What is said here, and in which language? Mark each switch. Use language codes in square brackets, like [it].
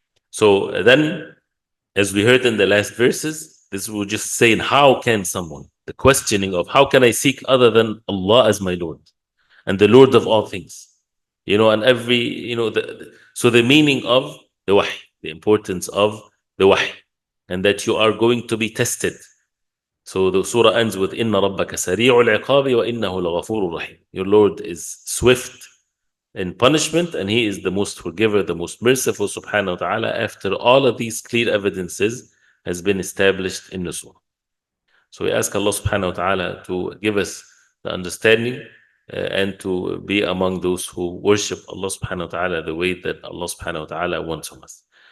[en] So then, as we heard in the last verses, this will just saying, how can someone, the questioning of how can I seek other than Allah as my Lord and the Lord of all things, and every, so the meaning of the wahy, the importance of the wahy, and that you are going to be tested. So the surah ends with [ar] إِنَّ رَبَّكَ سَرِيعُ الْعِقَابِ وَإِنَّهُ لَغَفُورٌ رَحِيمٌ. [en] Your Lord is swift in punishment, and He is the most forgiver, the most merciful, subhanahu wa ta'ala, after all of these clear evidences has been established in the surah. So we ask Allah subhanahu wa ta'ala to give us the understanding and to be among those who worship Allah subhanahu wa ta'ala the way that Allah subhanahu wa ta'ala wants from us.